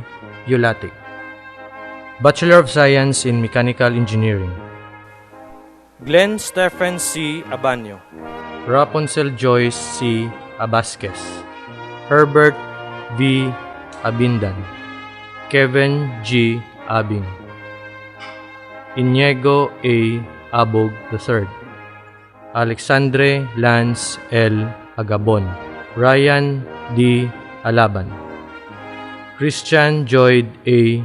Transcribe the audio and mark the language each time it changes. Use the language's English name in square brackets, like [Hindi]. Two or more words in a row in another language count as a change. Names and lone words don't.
[English] Yulatic, Bachelor of Science in Mechanical Engineering, Glenn Stephen C. Abanyo, Rapunzel Joyce C. Abasquez, Herbert V. Abindan, Kevin G. Abing, Iniego A. Abog III, Alexandre Lance L. Agabon, Ryan D. Alaban, Christian Joyd A.